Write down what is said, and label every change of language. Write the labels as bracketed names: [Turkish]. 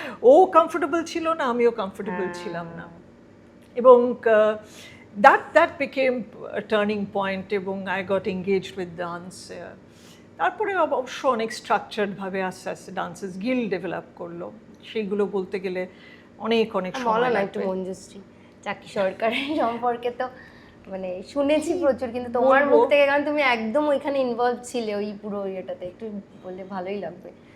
[Bangla] ও comfortable ছিল না, আমিও কমফোর্টেবল ছিলাম না। [English] এবং that became a turning point, এবং I got engaged with dance. [Bangla] তারপরে অবশ্য অনেক স্ট্রাকচার্ডভাবে আস্তে আস্তে ডান্সার্স গিল্ড ডেভেলপ করলো। সেইগুলো বলতে গেলে অনেক সময় লাগবে। একটু মঞ্জুশ্রী চাকি সরকারের সম্পর্কে তো মানে শুনেছি প্রচুর, কিন্তু তোমার মুখ থেকে, কারণ তুমি একদম ওইখানে ইনভলভ ছিলে ওই পুরো ইয়েটাতে, একটু বললে ভালোই লাগবে।